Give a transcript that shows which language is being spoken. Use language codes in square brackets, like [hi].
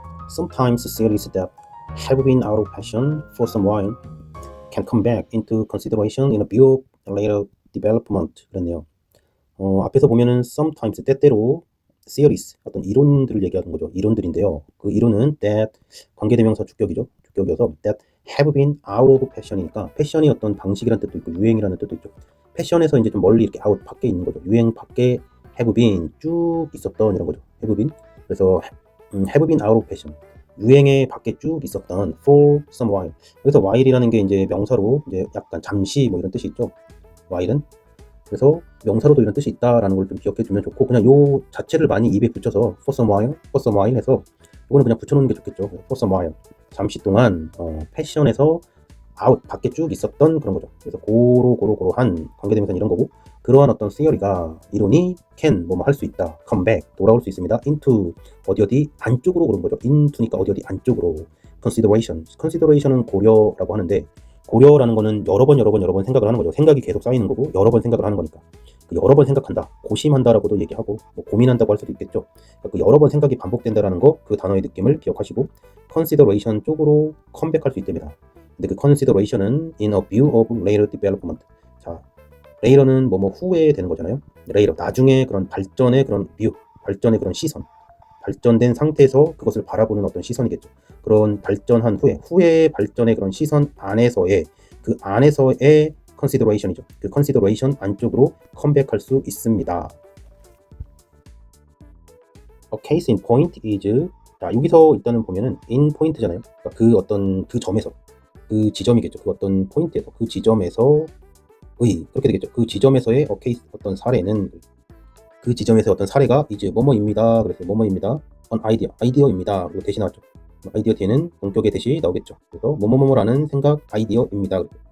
[en] Sometimes series that have been out of fashion for some while can come back into consideration in a view of later development. [ko] 그랬네요. 앞에서 보면은 sometimes 때때로 theories 어떤 이론들을 얘기하는 거죠. 이론들인데요. 그 이론은 that 관계대명사 주격이죠. 주격이어서 that have been out of fashion 이니까 패션이 어떤 방식이라는 뜻도 있고 유행이라는 뜻도 있죠. 패션에서 이제 좀 멀리 이렇게 out 밖에 있는 거죠. 유행 밖에 have been 쭉 있었던 이런 거죠. have been 그래서 have been out of fashion 유행에 밖에 쭉 있었던 for some while. 그래서 while이라는 게 이제 명사로 이제 약간 잠시 뭐 이런 뜻이 있죠. while은 그래서 명사로도 이런 뜻이 있다라는 걸 좀 기억해 두면 좋고 그냥 요 자체를 많이 입에 붙여서 for some while 해서 이거는 그냥 붙여놓는 게 좋겠죠. for some while 잠시 동안 패션에서 아웃 밖에 쭉 있었던 그런 거죠. 그래서 고로한 관계대명사 이런 거고 그러한 어떤 theory가 이론이 can 뭐뭐 할 수 있다, come back 돌아올 수 있습니다. into 어디 안쪽으로 그런 거죠. into니까 어디 안쪽으로 consideration은 고려라고 하는데 고려라는 거는 여러 번 생각을 하는 거죠. 생각이 계속 쌓이는 거고 여러 번 생각을 하는 거니까 그 여러 번 생각한다, 고심한다라고도 얘기하고 뭐 고민한다고 할 수도 있겠죠. 그 여러 번 생각이 반복된다라는 거 그 단어의 느낌을 기억하시고 consideration 쪽으로 컴백할 수 있답니다. [en] 근데 그 consideration은 in a view of later development. [ko] 자, later는 뭐뭐 후에 되는 거잖아요. later 나중에 그런 발전의 그런 view, 발전의 그런 시선, 발전된 상태에서 그것을 바라보는 어떤 시선이겠죠. 그런 발전한 후에 발전의 그런 시선 안에서의 그 안에서의 consideration이죠. 그 consideration 안쪽으로 컴백할 수 있습니다. [en] A case in point is 자, 여기서 일단은 보면은 in point잖아요. [ko] 그러니까 그 어떤 그 점에서 그 지점이겠죠. 그 어떤 포인트에서 그 지점에서의 그렇게 되겠죠. 그 지점에서의 케이스 어떤 사례는 그 지점에서 어떤 사례가 이제 뭐뭐입니다. 그래서 뭐뭐입니다. 아이디어입니다. 그리고 대시 나왔죠. 아이디어 뒤에는 동격의 대시 나오겠죠. 그래서 뭐뭐뭐라는 생각 아이디어입니다.